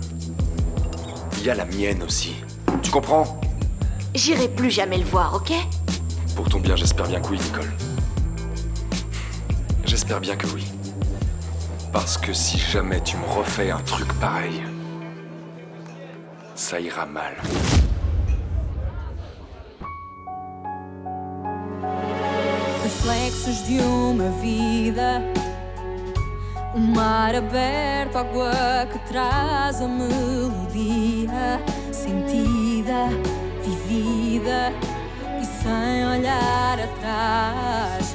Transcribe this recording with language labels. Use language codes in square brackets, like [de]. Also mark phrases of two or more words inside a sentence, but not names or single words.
[fr] Il y a la mienne aussi. Tu comprends? J'irai plus jamais le voir, ok? Pour ton bien, j'espère bien que oui, Nicole. J'espère bien que oui. Parce que si jamais tu me refais un truc pareil, ça ira mal. [pt] Reflexos de uma vida, mar aberto, água que traz a melodia, sentida, vivida e sem olhar atrás.